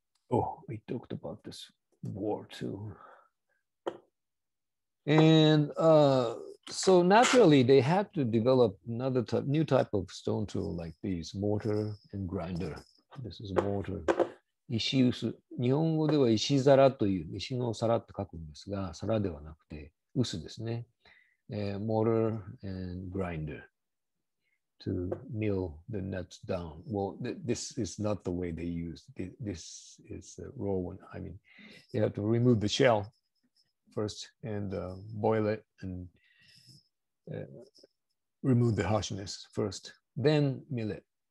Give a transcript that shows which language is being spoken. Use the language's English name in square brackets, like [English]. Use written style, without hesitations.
[English] Oh, we talked about this war too. And so naturally, they had to develop another new type of stone tool like these, mortar and grinder. This is mortar. 石臼。 [Japanese] 日本語では石皿という、石の皿って書くんですが、皿ではなくて、臼ですね。 [English] mortar and grinder to mill the nuts down. Well, this is not the way they use. This is a raw one. I mean, you have to remove the shell first and boil it and remove the harshness first, then mill it.